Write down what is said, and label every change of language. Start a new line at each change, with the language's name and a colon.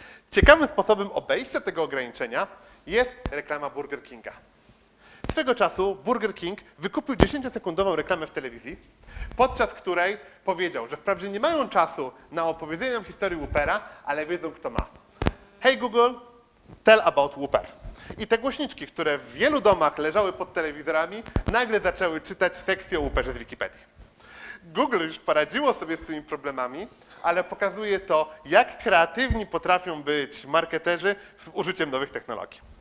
Polish: Ciekawym sposobem obejścia tego ograniczenia jest reklama Burger Kinga. Swego czasu Burger King wykupił 10-sekundową reklamę w telewizji, podczas której powiedział, że wprawdzie nie mają czasu na opowiedzenie nam historii Whoopera, ale wiedzą, kto ma.
English: Hey Google, tell about Whooper.
Polish: I te głośniczki, które w wielu domach leżały pod telewizorami, nagle zaczęły czytać sekcję o Whooperze z Wikipedii. Google już poradziło sobie z tymi problemami, ale pokazuje to, jak kreatywni potrafią być marketerzy z użyciem nowych technologii.